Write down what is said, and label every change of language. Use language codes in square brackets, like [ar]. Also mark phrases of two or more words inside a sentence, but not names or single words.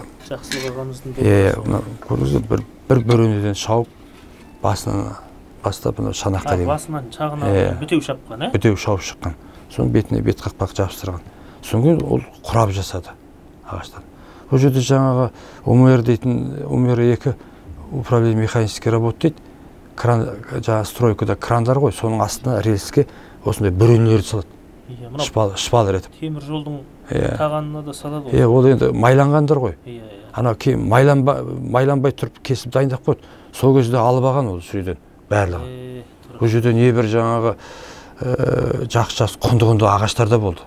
[kk] Жақсылық ағамыздың бір бөренеден шауып, басынан бастап шанаққа дейін. Басынан шағына бүтеу шапқан, бүтеу шауып шыққан. Соның бетіне бет қақпақ жабыстырған. Соңғы ол құрап жасады ағаштан. Ол жерде жаңағы УМР дейтін, УМР-2 [ru] управление механической работы [kk] дейді. Жаңағы стройкада крандар ғой, соның астына рельске осындай бүренелерді салады. Шпалер етіп. Темір жолдың тағанына да салады ғой. Ол енді майланғандар ғой. Ана кейін майланбай тұрып кесіп дайындап қойды. Сол кезде алып алған ол сүреден барлығы. Ол жерде не бір жаңағы жақсы құнды ағаштар да болды.